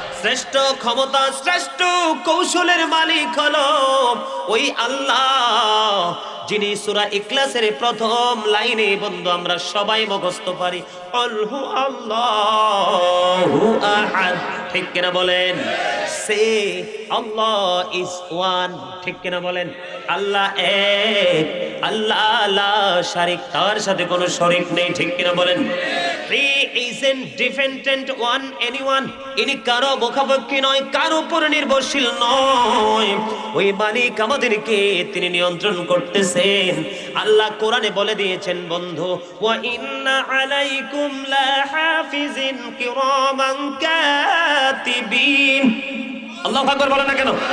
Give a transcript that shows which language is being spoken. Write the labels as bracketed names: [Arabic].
[Bangla] শ্রেষ্ঠ ক্ষমতা, শ্রেষ্ঠ কৌশলের মালিক হলো ওই আল্লাহ, যিনি সূরা ইখলাসের প্রথম লাইনে বন্ধু আমরা সবাই মুখস্থ পারি, [Arabic] আল্লাহু আল্লাহু আহাদ। [Bangla] ঠিক কিনা বলেন? [English] Say আল্লাহ is one. ঠিক কিনা বলেন? [Bangla] আল্লাহ এক, আল্লাহ লা শারিক, তার সাথে কোনো শরীক নেই। ঠিক কিনা বলেন? [English] He isn't dependent on anyone. [Bangla] ইনি কারো মুখাপেক্ষী নয়, কারো উপর নির্ভরশীল নয়। ওই মালিক আমাদেরকে তিনি নিয়ন্ত্রণ করতেছেন। আল্লাহ কোরআনে বলে দিয়েছেন বন্ধু, [Arabic] ওয়া ইন্না আলাইকুম লাহাফিজিন কিরামান কাতিবিন। [Bangla] আল্লাহু আকবার বলেন না কেন?